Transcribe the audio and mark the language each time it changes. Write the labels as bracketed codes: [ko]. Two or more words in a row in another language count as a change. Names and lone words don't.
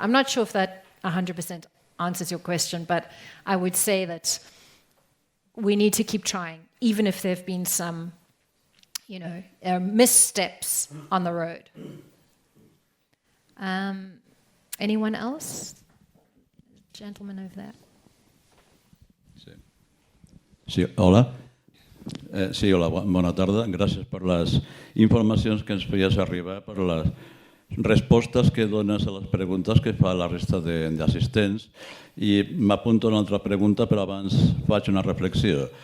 [en] I'm not sure if that 100% answers your question, but I would say that we need to keep trying, even if there have been some, missteps on the road. Anyone else? Gentleman over there. [ca] Sí, hola. Sí, hola, bona tarda. Gràcies per les informacions que ens feies arribar, per les respostes que dones a les preguntes que fa la resta d'assistents. I m'apunto una altra pregunta, però abans faig una reflexió.